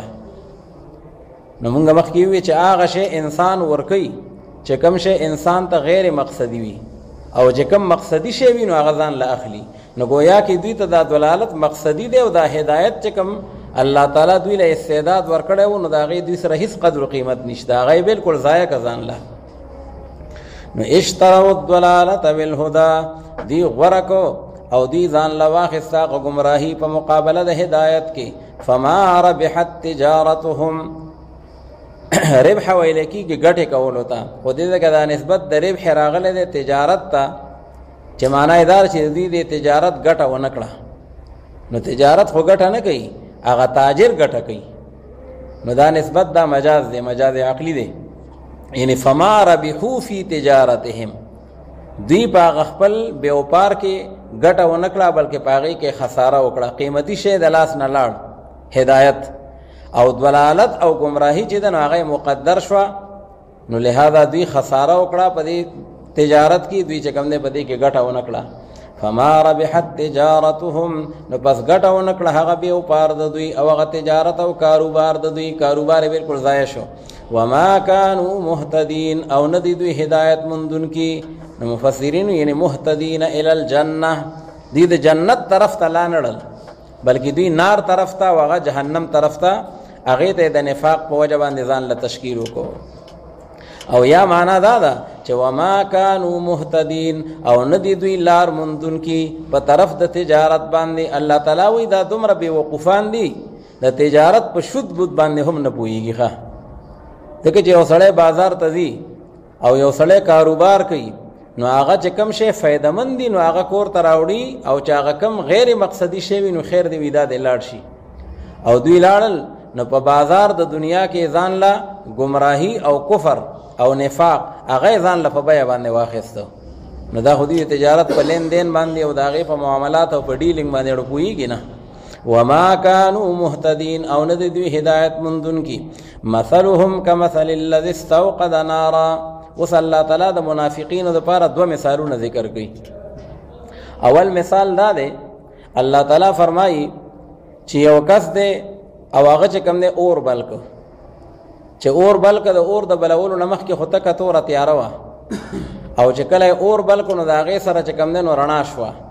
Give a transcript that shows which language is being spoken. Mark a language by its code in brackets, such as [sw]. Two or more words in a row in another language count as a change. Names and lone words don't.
[ps] نو مونږ مخکې وی چې هغه شی انسان ورکوي چې کوم شی انسان ته غیر مقصدي وي او چې کوم مقصدی شی وي نو هغه ځان له اخلي. نو گویا کې دوی ته دا دلالت مقصدی دی او دا هدایت چې کوم الله تعالی دوی له استعداد ورکړی و نو د هغې دوی سره هیڅ قدر و قیمت نشته، هغه یې بلکل ضایع که ځان له. [ar] نو اشتروا الضلالة بالهدى، [ps] دوی غوره کو او دوی ځان له واخېسته هغه ګمراهي په مقابله د هدایت کې. [ar] فما ربحت تجارتهم، [ps] ربح ویل کېږي ګټې کولو ته، خو دې ځکه دا نسبت د ربح راغلی دی تجارت ته چې معنی دار چې دوی د تجارت ګټه ونه کړه. نو تجارت خو ګټه نه کوي، هغه تاجر ګټه کوي. نو دا نسبت دا مجاز دی، مجاز عقلی دی. یعنی [ar] فما ربحو فی تجارتهم، [ps] دوی په هغه خپل بیوپار کې ګټه ونه کړه بلکې په هغې کې خساره وکړه. قیمتي شی د لاس نه لاړ، هدایت او ضلالت او گمراهی چې ده نو هغه مقدر شوه. نو لہذا دوی خساره وکړه په دې تجارت کې، دوی چې کوم دی په دې کې ګټه ونه کړه. [ar] فما ربحت تجارتهم، [ps] نو پس ګټه ونه کړه هغه بیوپار د دوی او هغه تجارت او کاروبار د دوی، کاروبار یې بلکل ضایع شو. [ar] وما كانوا مهتدین، [ps] او نه دی دوی هدایت موندونکي. نو مفسرین یعنی [ar] مهتدین الی الجنه، [ps] دوی د جنت طرف ته لا نړل بلکې دوی نار طرف ته او هغه جهنم طرف ته هغې ته د نفاق په وجه باندې ځان له تشکیل وکړو. او یا معنا دا ده چې [ar] وما كانوا مهتدین، [ps] او نه دی دوی لار موندونکي په طرف د تجارت باندې. الله تعالی وایي دا دومره بېوقوفان دي د تجارت په شد بود باندې هم نه پوهېږي. ښه ځکه چې یو سړی بازار ته ځي او یو سړی کاروبار کوي نو هغه چې کم شی فایدهمند دي نو هغه کور ته راوړي، او چې هغه کم غیر مقصدي شی وي نو خیر دی وي دا دی لاړ شي. او دوی لاړل نو په بازار د دنیا کې ځان له ګمراهي او کفر او نفاق هغه ځان له په بیه باندې واخیسته. نو دا خو دوی تجارت په لین دین باندې او د هغې په معاملات او په ډیلینګ باندې اړه پوهېږي نه. [ar] وما كانوا مهتدین، [ps] او نه دی دوی هدایت موندونکي. مثلهم كمثل الذي استوقد نارا، اوس الله تعالی د منافقینو دپاره دوه مثالونه ذکر کوي. اول مثال دا دی، الله تعالی فرمایي چې یو کس دی او هغه چې کوم دی اور بل که، چې اور بل که د اور د بلولو نه مخکې خو تکه توره تیاره وه، او چې کله یې اور بل که نو د هغې سره چې کوم دی نو رڼا شوه.